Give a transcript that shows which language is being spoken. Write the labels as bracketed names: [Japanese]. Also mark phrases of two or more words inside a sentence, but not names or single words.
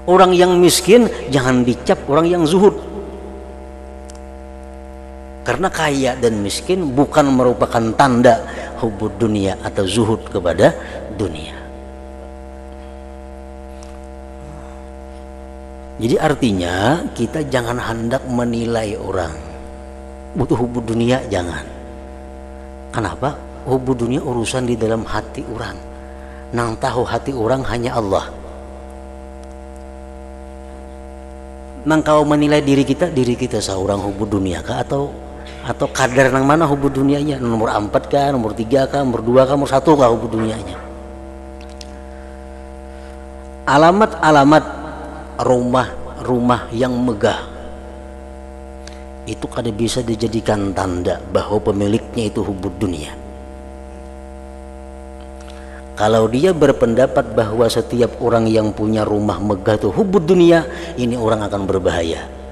[Indonesian] Orang yang miskin jangan dicap orang yang zuhud. Karena kaya dan miskin bukan merupakan tanda hubud dunia atau zuhud kepada dunia. Jadi artinya kita jangan hendak menilai orang butuh hubud dunia, jangan. Kenapa? [Banjar] Hubud dunia urusan di dalam hati orang. Nang tahu hati orang hanya Allah. Nang kau menilai diri kita seorang hubud dunia kah atau kadar nang mana hubud dunianya, nomor 4 kah, nomor 3 kah, nomor 2 kah, nomor 1 kah hubud dunianya. Alamat-alamat rumah yang megah itu kada bisa dijadikan tanda bahwa pemiliknya itu hubud dunia. [Indonesian] Kalau dia berpendapat bahwa setiap orang yang punya rumah megah itu hubud dunia, ini orang akan berbahaya.